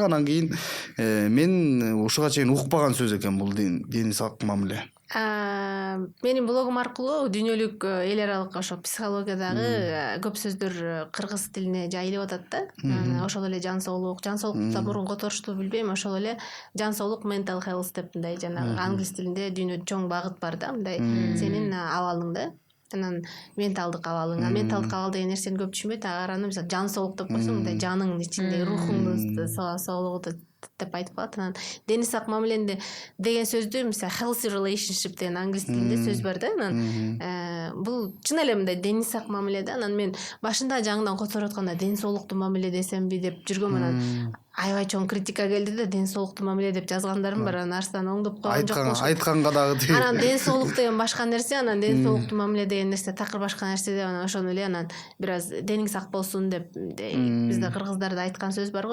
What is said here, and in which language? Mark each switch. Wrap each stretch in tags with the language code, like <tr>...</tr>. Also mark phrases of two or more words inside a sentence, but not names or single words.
<ky>Анан кийин мен ушуга чейин укпаган сөз экен бул дени сак мамиле. Менин блогум аркылуу дүйнөлүк эл аралык ошо психологиядагы көп сөздөр кыргыз тилине жайылып атат да. Ошол эле жан соолук да мурун которушту билбейм, ошол эле жан соолук</ky> <en>mental health</en> <ky>деп мындай жанагы англис тилинде дүйнөдө чоң багыт бар да, мындай сенин абалың да. Анан менталдык абалың. Менталдык абал деген нерсени көп түшүнбөйт. Аны мисалы жан соолук деп койсоң, мындай жаныңдын ичинде рухуңдун соолугу деп айтып калат. Анан дени сак мамиленде деген сөздү мисалы</ky> <en>healthy relationship</en> <ky>деген англис тилинде сөз бар да. Анан бул чын эле мындай дени сак мамиле да. Анан мен башында жаңыдан которуп атканда ден соолуктуу мамиле десемби деп жүргөм. Анан аябай чоң критика келди да, ден соолуктуу мамиле деп жазгандарым бар. Анан арстан оңдоп койгон жок болчу. Айтканга дагы тиги. Анан ден соолук деген башка нерсе, анан ден соолуктуу мамиле деген нерсе такыр башка нерсе деп анан ошону эле анан бир аз дениң сак болсун деп бизде кыргыздарда айткан сөз бар го.</ky>